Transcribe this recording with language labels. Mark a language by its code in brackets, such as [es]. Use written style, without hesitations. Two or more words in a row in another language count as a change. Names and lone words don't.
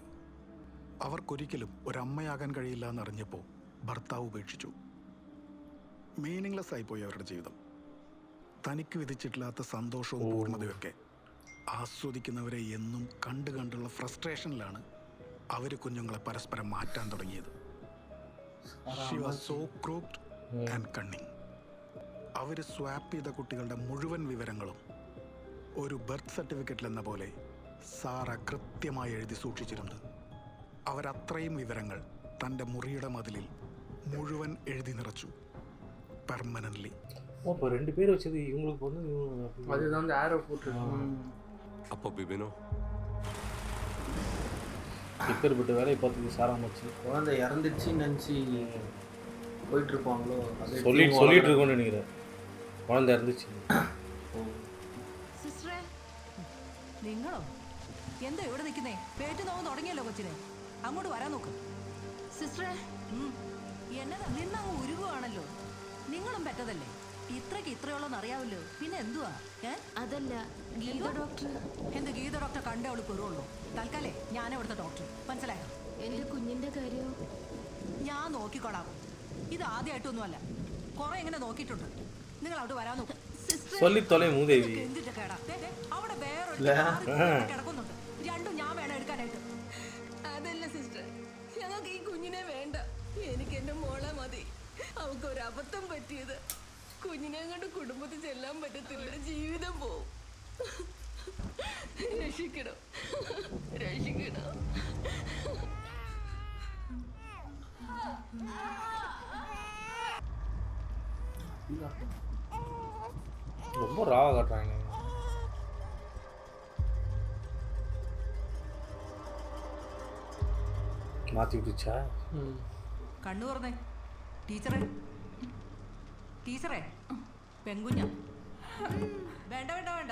[ml] അവർക്കൊരിക്കലും ഒരമ്മയാകാൻ കഴിയില്ല എന്നറിഞ്ഞപ്പോൾ ഭർത്താവ് ഉപേക്ഷിച്ചു. മീനിങ്ലെസ് ആയിപ്പോയി അവരുടെ ജീവിതം. തനിക്ക് വിധിച്ചിട്ടില്ലാത്ത സന്തോഷവും പൂർണ്ണതയൊക്കെ ആസ്വദിക്കുന്നവരെ എന്നും കണ്ടുള്ള ഫ്രസ്ട്രേഷനിലാണ് അവർ കുഞ്ഞുങ്ങളെ പരസ്പരം മാറ്റാൻ തുടങ്ങിയത്. [en] She was so crooked and cunning. [ml] അവർ സ്വാപ്പ് ചെയ്ത കുട്ടികളുടെ മുഴുവൻ വിവരങ്ങളും ഒരു ബർത്ത് സർട്ടിഫിക്കറ്റിലെന്ന പോലെ സാറ കൃത്യമായി എഴുതി സൂക്ഷിച്ചിരുന്നു. അവരത്രയും വിവരങ്ങൾ തൻ്റെ മുറിയുടെ മതിലിൽ മുഴുവൻ എഴുതി നിറച്ചു, പെർമനൻ്റ്ലി. [ta] அப்போ 2 பேர் வச்சது இவங்களுக்கு வந்து அதுதான் அந்த ஆரோ போட்டுருக்கு. அப்போ பிபினோ இப்பேற்பட்ட வேலையை பார்த்துட்டு சாராமச்சு குழந்தை இறந்துச்சுன்னு நினச்சி போயிட்டு இருப்பாங்களோ, சொல்லிட்டு இருக்கோன்னு நினைக்கிறேன். കുழந்தை இருந்துச்சு. [ml] സിസ്റ്ററെ, നിങ്ങളോ എന്താ ഇവിടെ നിൽക്കുന്നേ? പേറ്റ് നോവ് തുടങ്ങിയല്ലോ കൊച്ചിനെ. അങ്ങോട്ട് വരാൻ നോക്ക്. സിസ്റ്ററെ, എന്നതാ നിന്നങ്ങ് ഉരുകുവാണല്ലോ. നിങ്ങളും പെറ്റതല്ലേ? ഇത്രയോളം അറിയാവല്ലോ. പിന്നെ എന്തുവാ? അതല്ല, ഗീത ഡോക്ടർ. എന്ത് ഗീത ഡോക്ടർ കണ്ടേ അവള് പെറുള്ളൂ. തൽക്കാലേ ഞാൻ ഇവിടുത്തെ ഡോക്ടർ, മനസ്സിലായോ? എന്റെ കുഞ്ഞിന്റെ കാര്യം ഞാൻ നോക്കിക്കോളാം. ഇത് ആദ്യമായിട്ടൊന്നുമല്ല, കുറെ എങ്ങനെ നോക്കിയിട്ടുണ്ട്. നിങ്ങൾ അവിടെ വരാൻ നോക്കും. [ta] சொல்லி தொலை மூதேவி. [ml] എന്തിന്റെ കേടാ? അവിടെ വേറെ കിടക്കുന്നുണ്ട്. രണ്ടും ഞാൻ വേണം എടുക്കാനായിട്ട്. അതല്ല സിസ്റ്റർ, ഞങ്ങൾക്ക് ഈ കുഞ്ഞിനെ വേണ്ട. എനിക്ക് എന്റെ മോളെ മതി. അവൾക്ക് ഒരു അബദ്ധം പറ്റിയത്. കുഞ്ഞിനെ കണ്ട് കുടുംബത്തിൽ ചെല്ലാൻ പറ്റത്തില്ല. ജീവിതം പോവും. രക്ഷിക്കണം, രക്ഷിക്കണം. [ta] ரொம்ப ராவா காட்டுறாங்க. [ml] മാറ്റി വിളിച്ചാ കണ്ണു തുറന്നേ. ടീച്ചറേ, ടീച്ചറേ, പെൺകുഞ്ഞ വേണ്ട വേണ്ട വേണ്ട.